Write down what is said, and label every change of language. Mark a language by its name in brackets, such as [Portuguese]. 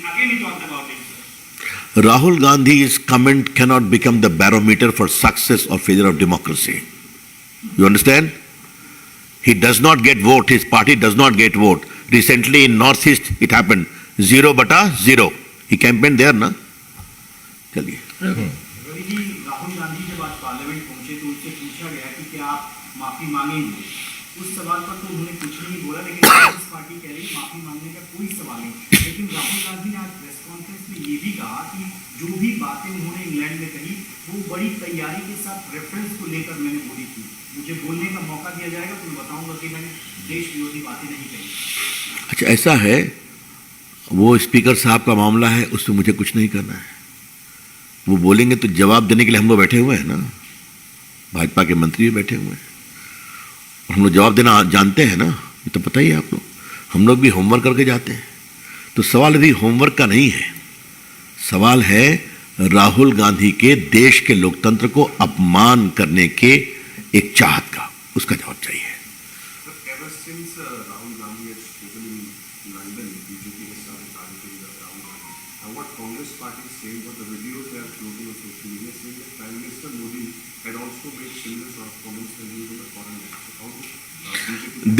[English] Again he talked about it, sir. Rahul Gandhi's comment cannot become the barometer for success or failure of democracy. You understand? He does not get vote, his party does not get vote. Recently in Northeast it happened, 0/0. He campaigned there, na? [Hindi] चलिए। रवि जी, राहुल गांधी जब आज parliament पहुंचे तो उनसे पूछा गया कि क्या आप माफी मांगेंगे। उस सवाल पर तो उन्होंने कुछ नहीं बोला, लेकिन कांग्रेस पार्टी कह रही माफी मांगने का कोई सवाल नहीं। लेकिन राहुल गांधी ने आज प्रेस कॉन्फ्रेंस में ये भी कहा कि जो भी बातें उन्होंने इंग्लैंड में कही वो बड़ी तैयारी के साथ रेफरेंस को लेकर मैंने बोली थी। मुझे बोलने का मौका दिया जाएगा तो मैं बताऊंगा कि मैंने देश विरोधी बातें नहीं कही। अच्छा, ऐसा है, वो स्पीकर साहब का मामला है, उसमें मुझे कुछ नहीं करना है। वो बोलेंगे तो जवाब देने के लिए हम लोग बैठे हुए हैं ना, भाजपा के मंत्री भी बैठे हुए हैं, और हम लोग जवाब देना जानते हैं ना, ये तो पता ही है आप लोग। हम लोग भी होमवर्क करके जाते हैं। तो सवाल अभी होमवर्क का नहीं है, सवाल है राहुल गांधी के देश के लोकतंत्र को अपमान करने के एक चाहत का, उसका जवाब चाहिए। [English] Ever since Rahul Gandhi had spoken in London, BJP has started targeting Rahul Gandhi. And what Congress party is saying, what the videos they are floating on social media saying that Prime Minister Modi had also made similar sort of comments when he was on the foreign minister. How BJP?